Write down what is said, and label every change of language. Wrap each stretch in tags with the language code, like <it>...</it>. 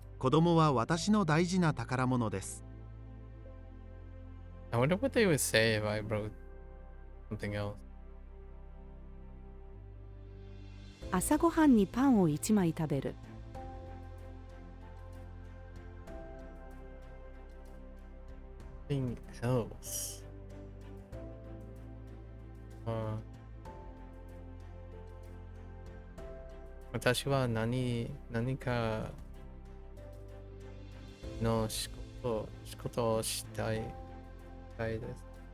<ja>子供は私の大事な宝物です。</ja> <en>I wonder what they would say if I wrote something else.</en> <ja>朝ごはんにパンを1枚食べる。</ja> <en>Something else.</en> <ja>Uh, 私は何かの仕事をしたいです。</ja>